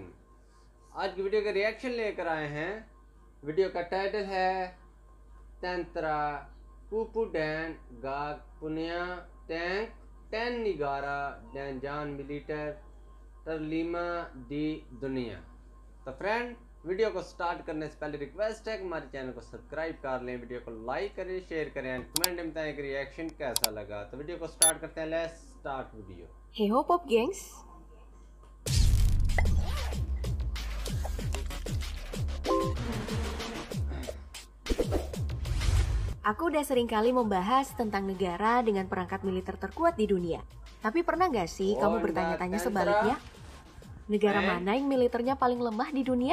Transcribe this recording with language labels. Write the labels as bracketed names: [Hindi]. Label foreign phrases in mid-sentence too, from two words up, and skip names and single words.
[Hindi] आज की वीडियो का रिएक्शन लेकर आए हैं। वीडियो का टाइटल है तंत्रा कुपुडैन गाग पुनिया टैंक 10 निगारा डैंजान मिलीटर तरलीमा दी दुनिया। तो फ्रेंड, वीडियो को स्टार्ट करने से पहले रिक्वेस्ट है कि हमारे चैनल को सब्सक्राइब कर लें, वीडियो को लाइक करें, शेयर करें [English] and comment [Hindi] में बताएं कि रिएक्शन कैसा लगा। तो वीडियो को स्टार्ट करते हैं। [English] let's start video. [Indonesian] Hey ho pop gengs. Aku udah sering kali membahas tentang negara dengan perangkat militer terkuat di dunia. Tapi pernah gak sih kamu bertanya-tanya sebaliknya? Negara mana yang militernya paling lemah di dunia?